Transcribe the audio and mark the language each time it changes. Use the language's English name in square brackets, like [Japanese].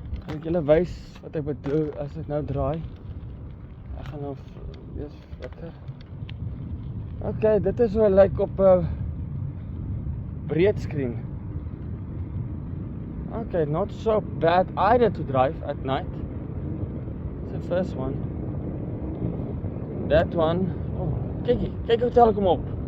[Afrikaans] Kan ek julle wys wat ek bedoel as ek nou draai? Ek gaan nou wees flikker. Okay, dit is hoe hy lyk op 'n breedscreen. [English] Okay, not so bad either to drive at night. It's the first one. That one. [Afrikaans] Oh, kyk hoe tel ek hom op.